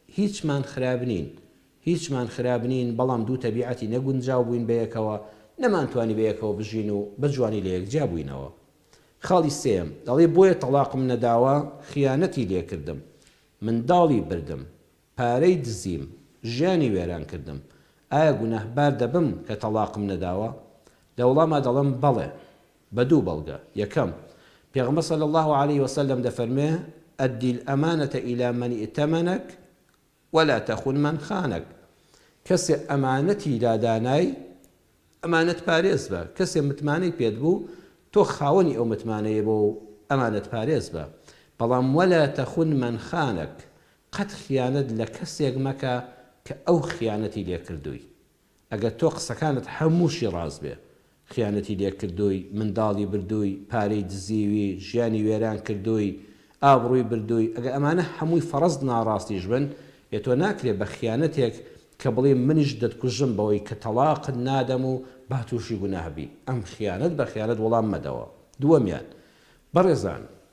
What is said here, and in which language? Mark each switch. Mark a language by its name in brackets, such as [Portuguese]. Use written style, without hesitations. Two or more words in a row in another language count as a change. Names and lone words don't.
[Central Kurdish] هیچمان خراب نین بەڵام دوو تەبیعەتی نەگونجاو بووین بەیەکەوە نەمانتوانی بەیەکەوە بژین و بە جوانی لە یەکجا بووینەوە خاڵی سێم دەڵێ بۆیە تەلاقم نەداوە خیانەتی لێکردم منداڵی بردم پارەی دزیم ژیانی وێران کردم ئایا گونەهبار دەبم کە تەلاقم نەداوە لە وەڵاما دەڵێم بەڵێ بە دوو بەڵگە یەکەم پێغەمبەر [Arabic] صلی الله عليه وسلم [Central Kurdish] دەفەرمێ [Arabic] ئەدی الأمانة إلى من ائتمنك ولا تخن من خانك [Central Kurdish] کەسێ ئەمانەتی لادانای ئەمانەت پارێز بە کەسێ متمانەی پێت بوو تۆ خاوەنی ئەو متمانەیە بۆ ئەمانەت پارێز بە بەڵام [Arabic] ولا تخن من خانك [Central Kurdish] قەت خیانەت لە کەسێک مەکە کە ئەو خیانەتی لێ کردووی ئەگەر تۆ قسەکانت هەمووشی ڕاست بێ خیانەتی لێ کردووی منداڵی بردووی پارەی دزیوی ژیانی وێران کردووی ئابڕووی بردووی ئەگەر ئەمانە هەمووی فەرەز ناڕاستیش بن تۆ ناکرێت بە خیانەتێک کە بڵێ منیش دەتکوژم بەوەی کە تەلاقت نادەم و با تووشی گوناهبی ئەم خیانەت بە خیانەت وەڵام مەدەوە دووەمیان بەڕێزان